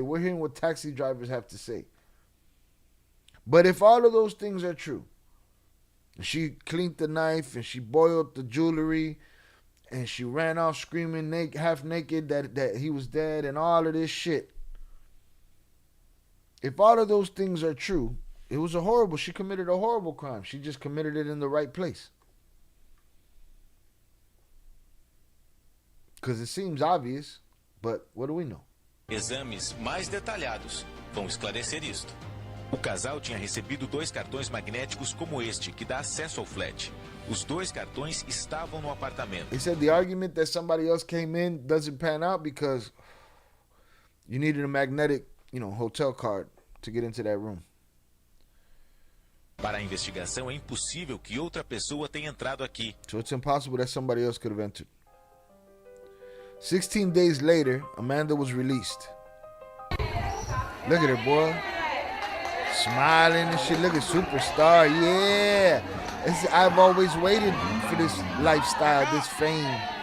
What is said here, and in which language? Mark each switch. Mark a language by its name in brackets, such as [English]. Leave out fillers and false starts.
[English] We're hearing what taxi drivers have to say. But if all of those things are true, she cleaned the knife and she boiled the jewelry and she ran off screaming half naked that he was dead and all of this shit. If all of those things are true, she committed a horrible crime. She just committed it in the right place. Because it seems obvious, but what do we know? [Portuguese] Exames mais detalhados vão esclarecer isto. O casal tinha recebido 2 cartões magnéticos como este, que dá acesso ao flat. Os 2 cartões estavam no apartamento. [English] They said the argument that somebody else came in doesn't pan out because you needed a magnetic, hotel card to get into that room. [Portuguese] Para a investigação, é impossível que outra pessoa tenha entrado aqui. [English] So it's impossible that somebody else could have entered. 16 days later, Amanda was released. Look at her, boy. Smiling and shit. Look at superstar. Yeah. I've always waited for this lifestyle, this fame.